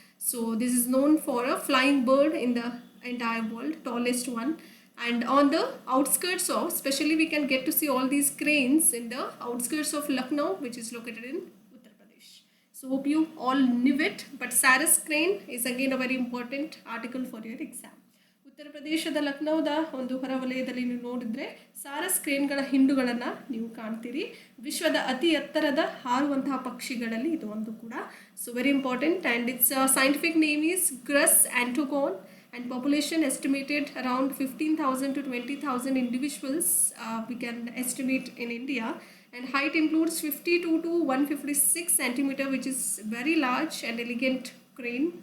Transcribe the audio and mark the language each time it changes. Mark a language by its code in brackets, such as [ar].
[en] So this is known for a flying bird in the entire world, tallest one. And on the outskirts of, especially we can get to see all these cranes in the outskirts of Lucknow, which is located in Uttar Pradesh. So hope you all knew it, but Sarus crane is again a very important article for your exam. [kn] ಉತ್ತರ ಪ್ರದೇಶದ ಲಕ್ನೋದ ಒಂದು ಹೊರವಲಯದಲ್ಲಿ ನೀವು ನೋಡಿದ್ರೆ ಸಾರಸ್ ಕ್ರೇನ್ಗಳ ಹಿಂಡುಗಳನ್ನು ನೀವು ಕಾಣ್ತೀರಿ. ವಿಶ್ವದ ಅತಿ ಎತ್ತರದ ಹಾರುವಂತಹ ಪಕ್ಷಿಗಳಲ್ಲಿ ಇದು ಒಂದು ಕೂಡ. [en] So very important. And its scientific name is grus antigone and population estimated around 15,000 to 20,000 individuals we can estimate in India, and height includes 52 to 156 centimeter, which is very large and elegant crane.